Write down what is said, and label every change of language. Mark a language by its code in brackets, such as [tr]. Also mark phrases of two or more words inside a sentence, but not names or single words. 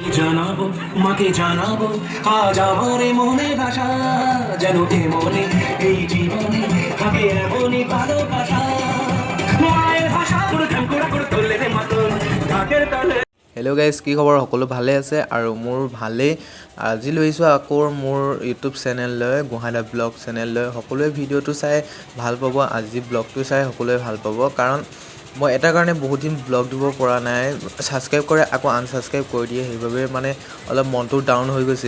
[bn] জানাবো মাকে জানাবো আজ আমারে মনে ভাষা যেন মনে এই জীবনে থাকে এমনই ভালোবাসা মায়ের ভাষা করে ঠাকুরা করে তোলে রে মাতন ঢাকের তালে। [en] hello guys, [as] কি খবৰ? সকলো ভালে আছে আৰু মোৰ ভালেই। আজি লৈছোঁ আকৌ মোৰ [en] YouTube channel, [as] গুৱাহাটী ব্লগ চেনেললৈ। সকলোৱে ভিডিঅ'টো চাই ভাল পাব, আজি ব্লগটো চাই সকলোৱে ভাল পাব। কাৰণ মই এটা কাৰণে বহুত দিন ব্লগ দিব পৰা নাই, ছাবস্ক্ৰাইব কৰে আকৌ আনছাবস্ক্ৰাইব কৰি দিয়ে, সেইবাবে মানে অলপ মনটো ডাউন হৈ গৈছিল।